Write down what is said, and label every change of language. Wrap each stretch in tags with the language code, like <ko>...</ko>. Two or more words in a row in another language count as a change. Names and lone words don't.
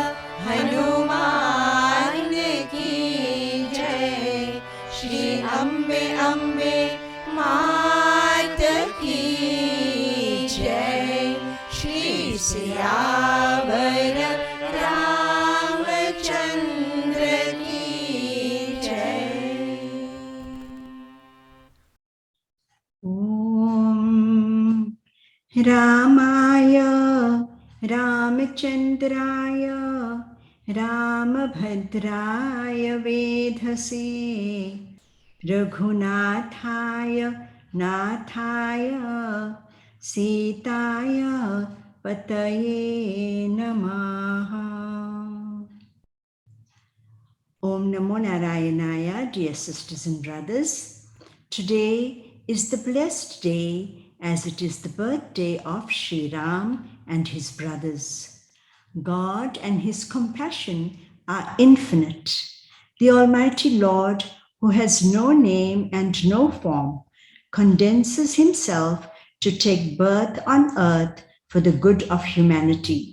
<hi>हनुमान की जय, श्री अंबे अंबे मात की जय, श्री सियावर रामचंद्र की जय.</hi> <sa>ॐ रामाय रामचन्द्राय रामभद्राय वेधसे रघुनाथाय नाथाय सीताय पतये नमः. ॐ नमो नारायणाय,</sa> <en>dear sisters and brothers. Today is the blessed day, as it is the birthday of Sri Ram and his brothers. God and his compassion are infinite. The Almighty Lord, who has no name and no form, condenses himself to take birth on earth for the good of humanity.</en>